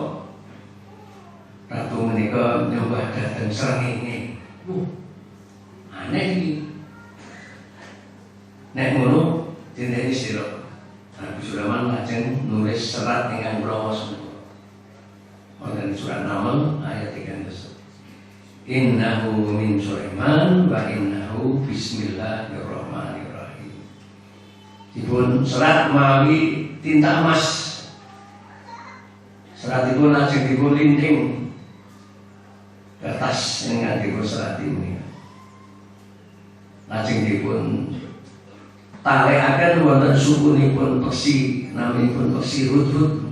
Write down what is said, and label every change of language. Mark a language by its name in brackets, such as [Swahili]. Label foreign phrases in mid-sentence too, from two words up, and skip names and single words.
[Javanese] Ratu menika nyembah dhateng srengenge. Aneh iki. Nek ngono dene sira. Nabi Sulaiman lajeng nulis serat ingkang brawos menika. Wonten surat Naml ayat 13. [Arabic] إنه من سليمان وإنه بسم الله الرحمن الرحيم. [Javanese] Dipun serat mawi tinta emas. Seratipun lajeng dipun linting kertas ingkang dipun serat ini. Lajeng dipun talekaken wonten sukunipun peksi, naminipun peksi Hudhud.